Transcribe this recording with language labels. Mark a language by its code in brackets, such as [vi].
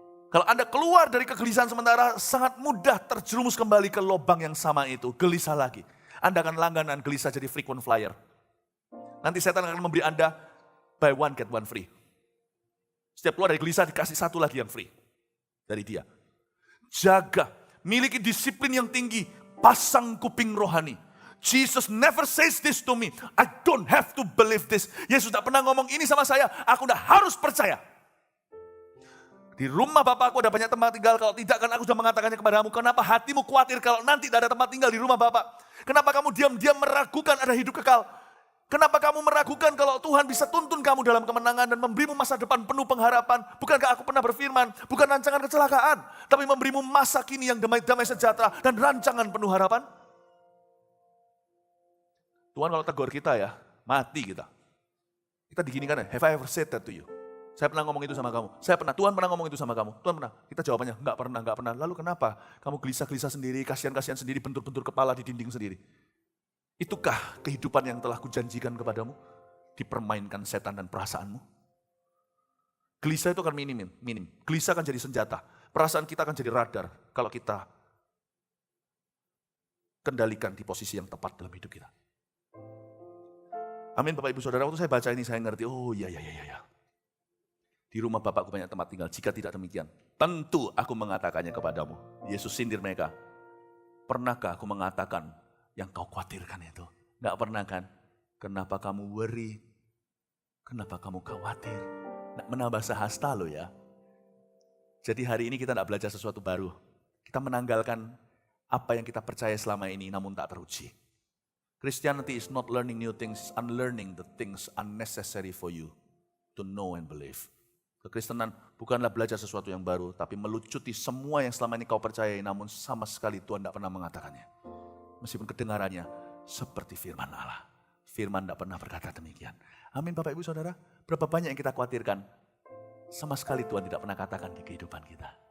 [id] Kalau Anda keluar dari kegelisahan sementara, sangat mudah terjerumus kembali ke lubang yang sama itu. Gelisah lagi. Anda akan langganan gelisah jadi [en] frequent flyer. [id] Nanti setan akan memberi Anda [en] buy one get one free. [id] Setiap keluar dari gelisah dikasih satu lagi yang free dari dia. Jaga, miliki disiplin yang tinggi, pasang kuping rohani. [en] Jesus never says this to me. I don't have to believe this. [id] Yesus tidak pernah ngomong ini sama saya. Aku udah harus percaya. Di rumah Bapak aku ada banyak tempat tinggal. Kalau tidak kan aku sudah mengatakannya kepadamu. Kenapa hatimu khawatir kalau nanti tidak ada tempat tinggal di rumah Bapak? Kenapa kamu diam-diam meragukan ada hidup kekal? Kenapa kamu meragukan kalau Tuhan bisa tuntun kamu dalam kemenangan dan memberimu masa depan penuh pengharapan? Bukankah aku pernah berfirman, bukan rancangan kecelakaan, tapi memberimu masa kini yang damai sejahtera dan rancangan penuh harapan? Tuhan kalau tegur kita ya, mati kita. Kita diginikan ya, [en] have I ever said that to you? [id] Saya pernah ngomong itu sama kamu. Tuhan pernah ngomong itu sama kamu. Tuhan pernah. Kita jawabannya, enggak pernah. Lalu kenapa? Kamu gelisah-gelisah sendiri, kasihan-kasihan sendiri, bentur-bentur kepala di dinding sendiri. Itukah kehidupan yang telah kujanjikan kepadamu? Dipermainkan setan dan perasaanmu. Gelisah itu akan minim. Gelisah akan jadi senjata. Perasaan kita akan jadi radar kalau kita kendalikan di posisi yang tepat dalam hidup kita. Amin Bapak Ibu Saudara, waktu saya baca ini saya ngerti, oh iya. Di rumah Bapakku banyak tempat tinggal, jika tidak demikian, tentu aku mengatakannya kepadamu. Yesus sindir mereka, pernahkah aku mengatakan yang kau khawatirkan itu? Enggak pernah kan? Kenapa kamu worry? Kenapa kamu khawatir? Nggak menambah sahasta loh ya. Jadi hari ini kita tidak belajar sesuatu baru. Kita menanggalkan apa yang kita percaya selama ini namun tak teruji. [en] Christianity is not learning new things, unlearning the things unnecessary for you to know and believe. [id] Kekristenan bukanlah belajar sesuatu yang baru, tapi melucuti semua yang selama ini kau percayai, namun sama sekali Tuhan tidak pernah mengatakannya. Meskipun kedengarannya seperti firman Allah. Firman tidak pernah berkata demikian. Amin Bapak Ibu Saudara, berapa banyak yang kita khawatirkan, sama sekali Tuhan tidak pernah katakan di kehidupan kita.